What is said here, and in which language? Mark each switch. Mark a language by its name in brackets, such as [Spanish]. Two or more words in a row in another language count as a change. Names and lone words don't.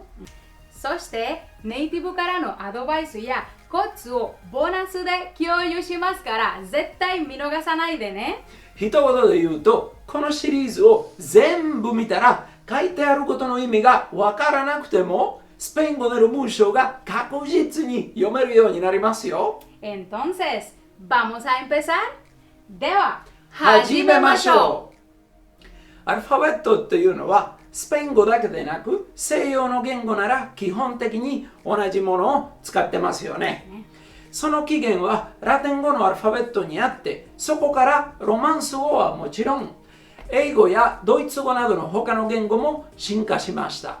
[Japanese] そしてネイティブからのアドバイスやコツをボーナスで共有しますから絶対見逃さないでね。一言で言うと、このシリーズを全部見たら書いてあることの意味がわからなくてもスペイン語での文章が確実に読めるようになりますよ。 [Spanish] Entonces, ¿vamos a empezar? [Japanese] では、始めましょう。アルファベットっていうのはスペイン語だけでなく西洋の言語なら基本的に同じものを使ってますよね。その起源はラテン語のアルファベットにあって、そこからロマンス語はもちろん英語やドイツ語などの他の言語も進化しました。